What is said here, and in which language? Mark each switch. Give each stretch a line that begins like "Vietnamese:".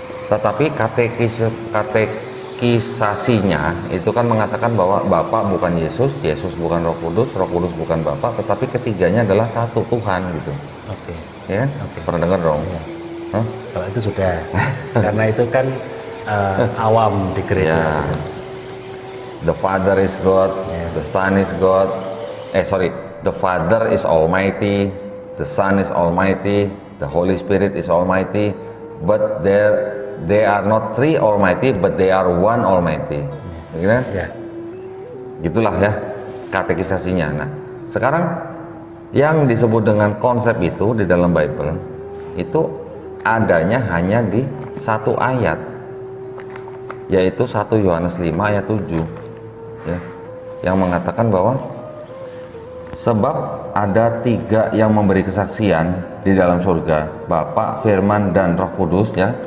Indonesian: Tetapi katekisasinya itu kan mengatakan bahwa Bapa bukan Yesus, Yesus bukan Roh Kudus bukan Bapa, tetapi ketiganya adalah satu Tuhan gitu. Oke. Ya kan? Oke. Pernah dengar dong? Iya. Hah? Kalau itu sudah, karena itu kan awam di gereja. Ya.
English: The Father is God, the Son is God. The Father is Almighty, the Son is Almighty, the Holy Spirit is Almighty, but they are not 3 Almighty, but they are 1 Almighty.
Indonesian: Gitu kan? Ya. Gitulah ya katekisasinya. Nah, sekarang yang disebut dengan konsep itu di dalam Bible itu adanya hanya di 1 ayat, yaitu 1 Yohanes 5 ayat 7 ya, yang mengatakan bahwa sebab ada 3 yang memberi kesaksian di dalam surga, Bapa, Firman, dan Roh Kudus ya.